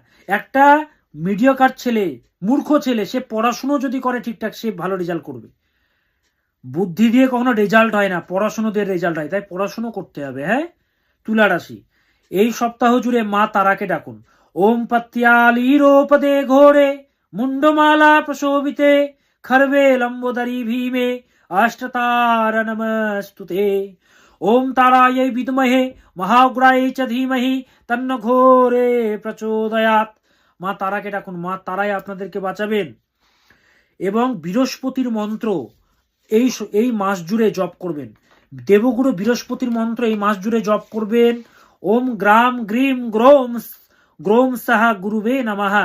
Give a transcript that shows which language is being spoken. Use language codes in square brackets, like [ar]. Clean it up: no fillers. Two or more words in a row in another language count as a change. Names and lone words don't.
[bn] একটা মিডিয়কার ছেলে, মূর্খ ছেলে, সে পড়াশুনো যদি করে ঠিকঠাক, সে ভালো রেজাল্ট করবে। বুদ্ধি দিয়ে কখনো রেজাল্ট হয় না, পড়াশুনো দিয়ে রেজাল্ট হয়, তাই পড়াশুনো করতে হবে। হ্যাঁ, তুলা রাশি এই সপ্তাহ জুড়ে মা তারাকে ডাকুন। [sa] ওম পত্যালীরোপদে ঘোরে মুন্ডমালা প্রশোভিতে খর্বে লম্বোদরি ভীমে অষ্টতারা নমস্তুতে। ওম তারাयै বিদ্মহে মহাগ্রাयै চ ধীমহি তন্ন ঘোরে প্রচোদয়াৎ। [bn] মা তারাকে ডাকুন, মা তারাই আপনাদেরকে বাঁচাবেন। এবং বৃহস্পতির মন্ত্র এই মাস জুড়ে জপ করবেন। দেবগুরু বৃহস্পতির মন্ত্র এই মাস জুড়ে জপ করবেন। [sa] ওম গ্রাম গ্রিম গ্রোম গ্রোম সাহা গুরুবে নমঃ।